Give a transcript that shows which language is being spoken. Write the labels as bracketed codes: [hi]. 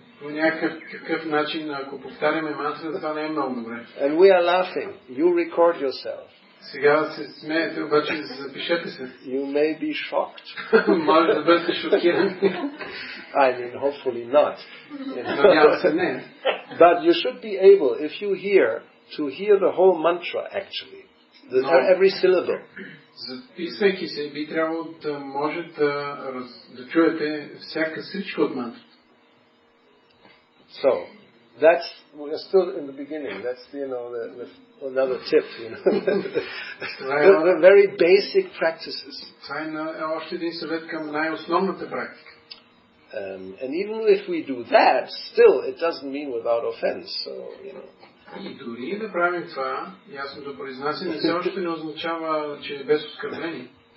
[bg] По някакъв начин, ако повтаряме мантрата, това не е много добре. [en] And we are laughing. You record yourself. [bg] Сега се смеете, обаче запишете се. [en] You may be shocked. [bg] Може да бъдете шокирани. [en] Hopefully not. [bg] Надявам се не. [en] But you should be able, if you to hear the whole mantra actually. Every syllable. [bg] Записвайки се, би трябвало да може да чуете всяка сричка от мантрата. [en] So, we're still in the beginning. That's, another tip, The very basic practices. [bg] Това е още един съвет към най-основната практика. [en] And even if we do that, still it doesn't mean without offense. So, [bg] И дори да правим това, ясното произнасяне все още не означава, че е без оскърбление.